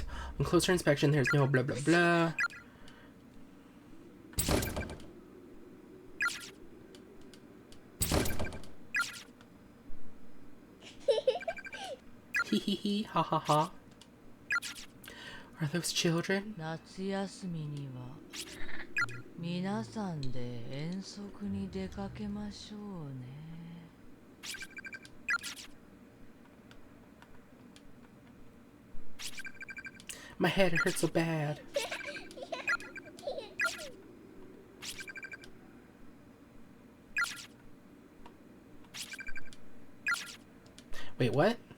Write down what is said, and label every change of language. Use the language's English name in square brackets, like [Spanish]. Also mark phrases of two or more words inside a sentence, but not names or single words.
[English] On closer inspection, there's no blah blah blah. Hee hee hee, ha ha ha. Are those children? [Japanese] 夏休みには皆さんで遠足に出かけましょうね。 [English] My head hurts so bad. Wait, what?